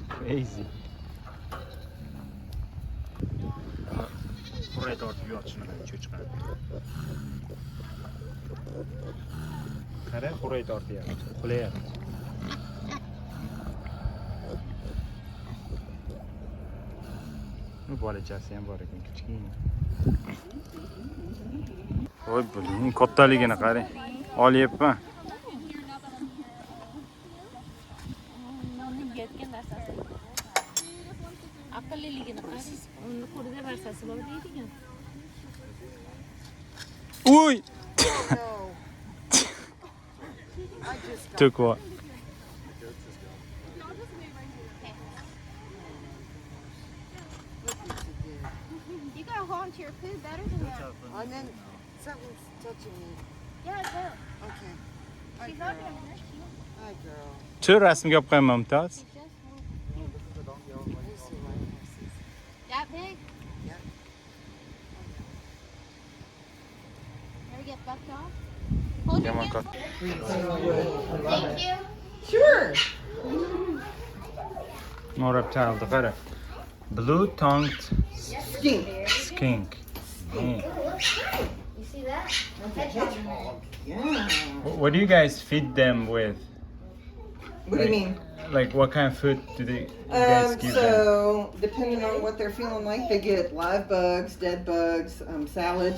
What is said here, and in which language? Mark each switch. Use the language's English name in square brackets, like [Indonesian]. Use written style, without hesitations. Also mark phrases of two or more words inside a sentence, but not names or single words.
[Uzbek] Easy. Buraya tortib yotishini cho'chqa. Qara, buraya tortyapti. Qulayapti. Bu bolachasi ham bor ekan, kichkina. Voy, buning kattaligini qarang. Olyapman. Aqlliligini qarang. Uni qo'lida narsasi bor deydigan. Uy! [English] Took what? You gotta hold onto your food better than that. And then something's touching me. Yeah, it will. Okay. She's not gonna hurt you. Hi, girl. [Uzbek] Shu rasmga olib qo'yaman, Mumtoz. [English] Just that big? Yeah. Ever get bucked off? Hold your Come on, hand. cut. Thank you. Sure. More reptile, qara. Blue-tongued Skink. skink. Man. You see that? Yeah. What do you guys feed them with? What do you mean? Like, what kind of food do you guys give them? So depending on what they're feeling like, they get live bugs, dead bugs, salad,